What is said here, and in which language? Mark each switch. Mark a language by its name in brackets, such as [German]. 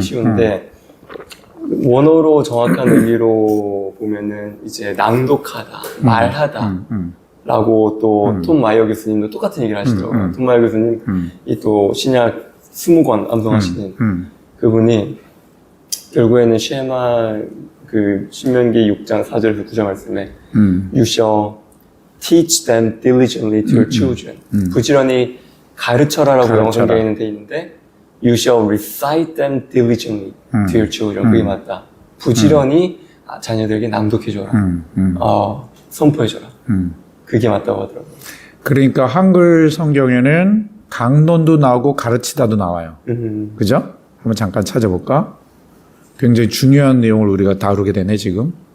[Korean] 쉬운데 원어로 정확한 의미로 보면은 이제 낭독하다, 말하다 라고 또 톰 마이어 교수님도 똑같은 얘기를 하시더라고요. 톰 마이어 교수님 이 또 신약 20권 암송하시는 그분이 결국에는 쉐마 그 신명기 6장 4절에서 9절 말씀에 [English] You shall teach them diligently to your children. [Korean] 부지런히 가르쳐라라고 영어 성경에는 돼 있는데 [English] You shall recite them diligently to your children. [Korean] 그게 맞다. 부지런히 자녀들에게 낭독해줘라. 선포해줘라. 그게 맞다고 하더라고요. 그러니까 한글 성경에는 강론도 나오고 가르치다도 나와요. 그죠? 한번 잠깐 찾아볼까? 굉장히 중요한 내용을 우리가 다루게 되네 지금.